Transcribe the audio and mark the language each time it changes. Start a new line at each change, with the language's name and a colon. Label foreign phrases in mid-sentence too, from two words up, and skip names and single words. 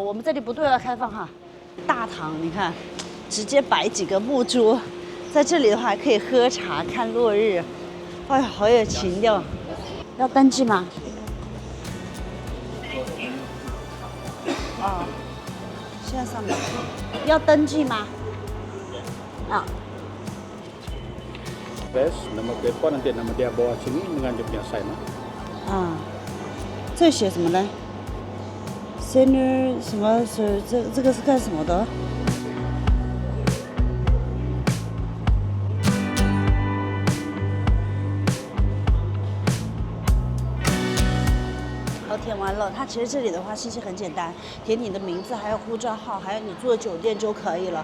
Chinese: 我们这里不对外开放哈。大堂你看，直接摆几个木桌，在这里的话可以喝茶看落日。哎呀，好有情调。要登记吗？哦，现在上面要登记吗？啊。
Malay: Nama telepon nanti nama dia bawa sini dengan dia punya sign.
Chinese: 啊，这写什么呢 ？Senior 什么是这个是干什么的？填完了，它其实这里的话信息很简单，填你的名字，还有护照号，还有你住的酒店就可以了。